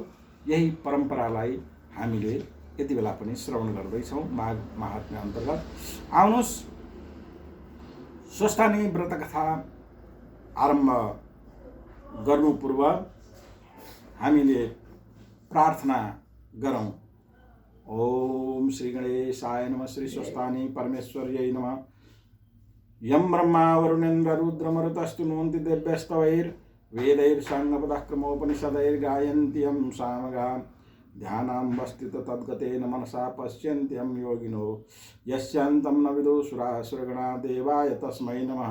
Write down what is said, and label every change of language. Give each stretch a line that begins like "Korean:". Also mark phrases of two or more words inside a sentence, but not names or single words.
Nepali: यही परम्परालाई हामीले यति बेला पनि श्रवण गर्दैछौँ माघ महात्म्य अन्तर्गत। आउनुहोस् स्वस्थानी व्रत कथा आरम्भ गर्नु पूर्व हामीले प्रार्थना गरौँ।
Sanskrit: ओम श्री गणेशाय नमः। श्री स्वस्थानी परमेश्वर्यै नमः। यं ब्रह्मा वरुणेन्द्र रुद्रमरुतस्तुनुवन्ति दिव्यस्तवैर्वेदैर्साङ्गपदः क्रमोपनिषदैर्गायन्ति यं सामगाम् ध्यानाम्बस्थित तद्गतेन मनसा पश्यन्ति यं योगिनो यस्यान्तं न विदुषुरासुरगणा देवाय तस्मै नमः।